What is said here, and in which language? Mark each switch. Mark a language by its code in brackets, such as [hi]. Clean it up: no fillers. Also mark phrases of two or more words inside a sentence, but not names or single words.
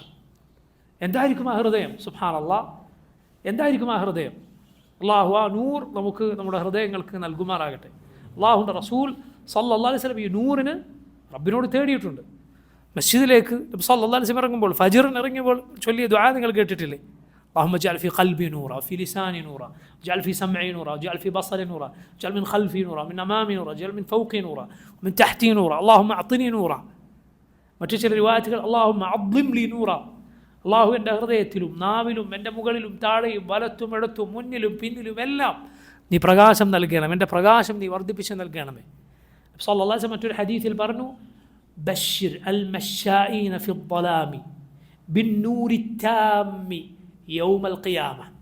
[ml] എന്തായിരിക്കും ആ ഹൃദയം? സുബ്ഹാനല്ലാഹ്, എന്തായിരിക്കും ആ ഹൃദയം? അള്ളാഹു ആ നൂർ നമുക്ക് നമ്മുടെ ഹൃദയങ്ങൾക്ക് നൽകുമാറാകട്ടെ. അള്ളാഹുവിൻ്റെ റസൂൽ [ar] صلى الله عليه وسلم [ml] ഈ നൂറിന് റബ്ബിനോട് തേടിയിട്ടുണ്ട്. മസ്ജിദിലേക്ക് നബി [ar] صلى الله عليه وسلم [ml] ഇറങ്ങുമ്പോൾ, ഫജ്റിന് ഇറങ്ങിയപ്പോൾ ചൊല്ലിയ ദുആ നിങ്ങൾ കേട്ടിട്ടില്ലേ? [ar] اللهم اجعل في قلبي نورا وفي لساني نورا واجعل في سمعي نورا واجعل في بصري نورا واجعل من خلفي نورا من أمامي نورا واجعل من فوقي نورا ومن تحتي نورا اللهم أعطني نورا. [ml] മറ്റു ചില റിവായത്തുകൾ [ar] اللهم عظم لي نورا, [ml] അള്ളാഹു എൻ്റെ ഹൃദയത്തിലും നാവിലും എൻ്റെ മുകളിലും താഴെയും വലത്തും ഇടത്തും മുന്നിലും പിന്നിലും എല്ലാം നീ പ്രകാശം നൽകണം, എൻ്റെ പ്രകാശം നീ വർദ്ധിപ്പിച്ച് നൽകണമേ. [ar] صلى الله عليه وسلم [ml] മറ്റൊരു ഹദീസിൽ പറഞ്ഞു, [ar] بشر المشائين في الظلم بالنور التام يوم القيامة.